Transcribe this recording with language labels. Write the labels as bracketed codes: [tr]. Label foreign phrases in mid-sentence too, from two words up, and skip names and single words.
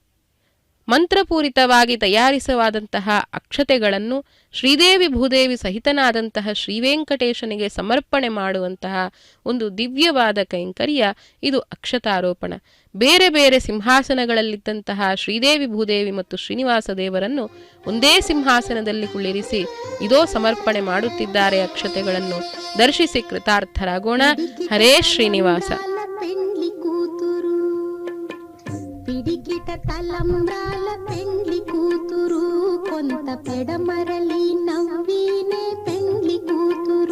[kn] ಮಂತ್ರಪೂರಿತವಾಗಿ ತಯಾರಿಸವಾದಂತಹ ಅಕ್ಷತೆಗಳನ್ನು ಶ್ರೀದೇವಿ ಭೂದೇವಿ ಸಹಿತನಾದಂತಹ ಶ್ರೀವೆಂಕಟೇಶನಿಗೆ ಸಮರ್ಪಣೆ ಮಾಡುವಂತಹ ಒಂದು ದಿವ್ಯವಾದ ಕೈಂಕರ್ಯ ಇದು ಅಕ್ಷತಾರೋಪಣ. ಬೇರೆ ಬೇರೆ ಸಿಂಹಾಸನಗಳಲ್ಲಿದ್ದಂತಹ ಶ್ರೀದೇವಿ ಭೂದೇವಿ ಮತ್ತು ಶ್ರೀನಿವಾಸ ದೇವರನ್ನು ಒಂದೇ ಸಿಂಹಾಸನದಲ್ಲಿ ಕುಳ್ಳಿರಿಸಿ ಇದೋ ಸಮರ್ಪಣೆ ಮಾಡುತ್ತಿದ್ದಾರೆ ಅಕ್ಷತೆಗಳನ್ನು. ದರ್ಶಿಸಿ ಕೃತಾರ್ಥರಾಗೋಣ. ಹರೇ ಶ್ರೀನಿವಾಸ. [te] పిడికిట తలంబ్రాల పెండ్లి కూతురు, కొంత పెడమరలి నవ్వీనే పెండ్లి కూతురు.